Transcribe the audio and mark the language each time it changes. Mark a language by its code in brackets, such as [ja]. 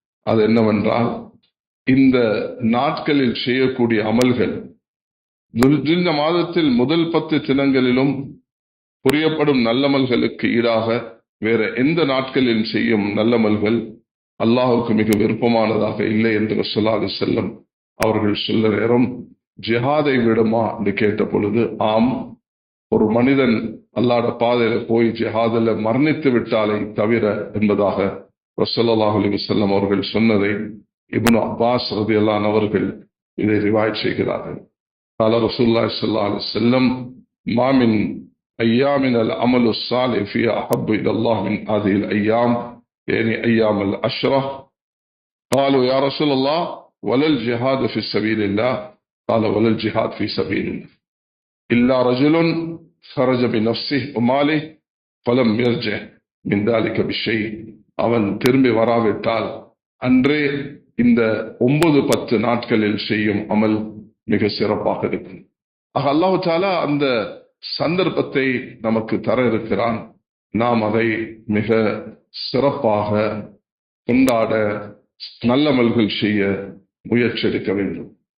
[ta] அது என்னவென்றால், இந்த நாட்களில் செய்யக்கூடிய அமல்கள் துல்ஹிஜ்ஜா மாதத்தில் முதல் 10 தினங்களிலும் புரியப்படும் நல்லமல்களுக்கு ஈடாக வேற எந்த நாட்களில் செய்யும் நல்லமல்கள் அல்லாஹுக்கு மிக விருப்பமானதாக இல்லை என்று ஸல்லல்லாஹு அலைஹி வஸல்லம் அவர்கள் சொல்ல நேரம் ஜிஹாதை விடுமா என்று கேட்ட பொழுது, ஆம், ஒரு மனிதன் அல்லாஹ்ட பாதையில போய் ஜிஹாதில் மரணித்து விட்டாலே தவிர என்பதாக ஸல்லல்லாஹு அலைஹி வஸல்லம் அவர்கள் சொன்னதை இப்னு அப்பாஸ் ரலியல்லாஹு அன்ஹு அவர்கள் இதை ரிவாயத் செய்கிறார்கள். [ar] قال رسول الله صلى الله عليه وسلم ما من أيام العمل الصالح فيها أحب إلى الله من هذه الأيام، يعني أيام العشرة. قالوا يا رسول الله ولا الجهاد في سبيل الله؟ قال ولا الجهاد في سبيل الله إلا رجل خرج بنفسه وماله فلم يرجع من ذلك بشيء. [ta] அவன் திரும்பி வராவிட்டால் அன்றே இந்த 9-10 நாட்களில் செய்யும் அமல் மிக சிறப்பாக இருக்கும். ஆக அல்லாஹ் தஆலா அந்த சந்தர்ப்பத்தை நமக்கு தர இருக்கிறான். நாம் அதை மிக சிறப்பாக கொண்டாட நல்லமல்கள் செய்ய முயற்சி எடுக்க வேண்டும்.